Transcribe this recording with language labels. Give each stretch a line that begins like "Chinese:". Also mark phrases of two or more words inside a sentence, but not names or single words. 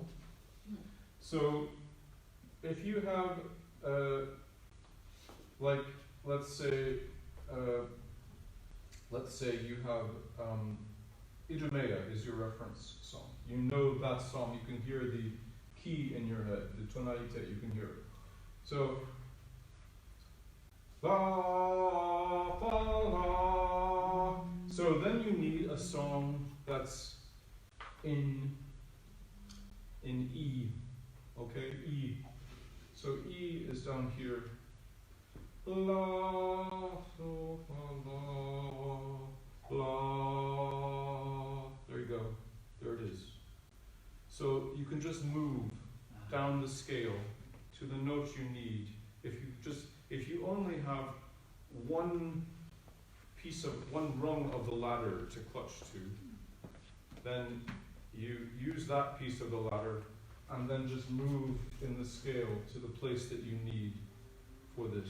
English: So, if you have, like, let's say you have Idumea is your reference song. You know that song, you can hear the key in your head, the tonalité, you can hear it. So, la, fa, la. So then you need a song that's in E, okay, E. So E is down here. La, so, fa, la, la. There you go. There it is. So you can just move down the scale to the note you need. If you only have one rung of the ladder to clutch to, then you use that piece of the ladder and then just move in the scale to the place that you need for this.